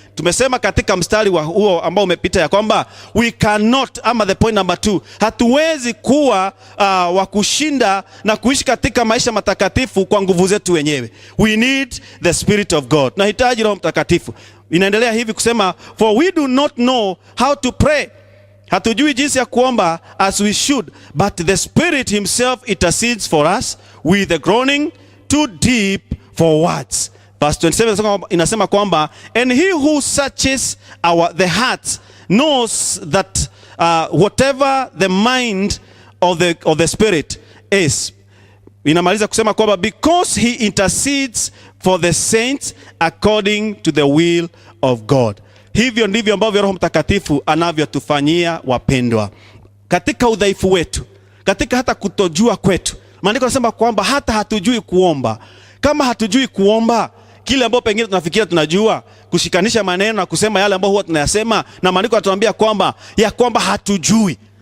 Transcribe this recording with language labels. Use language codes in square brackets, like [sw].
[sw] Tumesema katika mstari wa huo ambao umepita ya kwamba [en] we cannot, [sw] ama [en] the point number 2, [sw] hatuwezi kuwa wa kushinda na kuishi katika maisha matakatifu kwa nguvu zetu wenyewe. [en] We need the Spirit of God. [sw] Tunahitaji Roho Mtakatifu. Inaendelea hivi kusema, [en] for we do not know how to pray. [sw] Hatujui jinsi ya kuomba [en] as we should, but the Spirit himself intercedes for us with a groaning too deep for words. Verse 27 [sw] inasema kwamba, [en] and he who searches the hearts knows that whatever the mind of the Spirit is. [sw] Inamaliza kusema kwamba [en] because he intercedes for the saints according to the will of God. [sw] Hivyo ndivyo ambavyo Roho Mtakatifu anavyotufanyia wapendwa. Katika udhaifu wetu, katika hata kutojua kwetu. Maandiko yanasema kwamba hata hatujui kuomba. Kama hatujui kuomba, kile ambacho pengine tunafikiria tunajua, kushikanisha maneno na kusema yale ambayo huwa tunayasema, na maandiko yanatuambia kwamba hatujui.